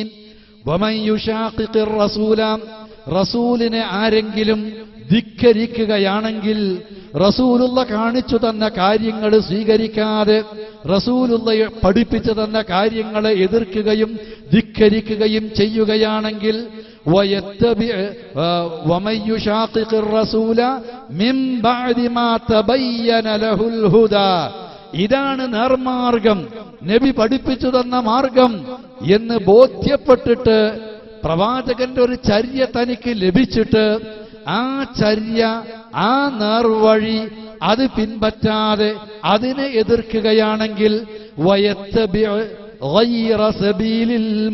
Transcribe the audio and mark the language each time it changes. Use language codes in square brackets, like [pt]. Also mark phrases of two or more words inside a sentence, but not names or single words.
[ar] ومن يشاقق الرسول, [ml] റസൂലിനെ ആരെങ്കിലും ധിക്കരിക്കുകയാണെങ്കിൽ, റസൂലുള്ള കാണിച്ചു തന്ന കാര്യങ്ങൾ സ്വീകരിക്കാതെ, റസൂലുള്ള പഠിപ്പിച്ചു തന്ന കാര്യങ്ങളെ എതിർക്കുകയും ധിക്കരിക്കുകയും ചെയ്യുകയാണെങ്കിൽ [ar] وَمَن يُشَاقِقِ الرَّسُولَ مِن بَعْدِ مَا تَبَيَّنَ لَهُ الْهُدَى ഇതാണ് [ml] നേർമാർഗം, നബി പഠിപ്പിച്ചു തന്ന മാർഗം എന്ന് ബോധ്യപ്പെട്ടിട്ട് പ്രവാചകന്റെ ഒരു ചര്യ തനിക്ക് ലഭിച്ചിട്ട് ആ ചര്യ, ആ നേർവഴി അത് പിൻപറ്റാതെ അതിനെ എതിർക്കുകയാണെങ്കിൽ [ar] ويتبع غير سبيل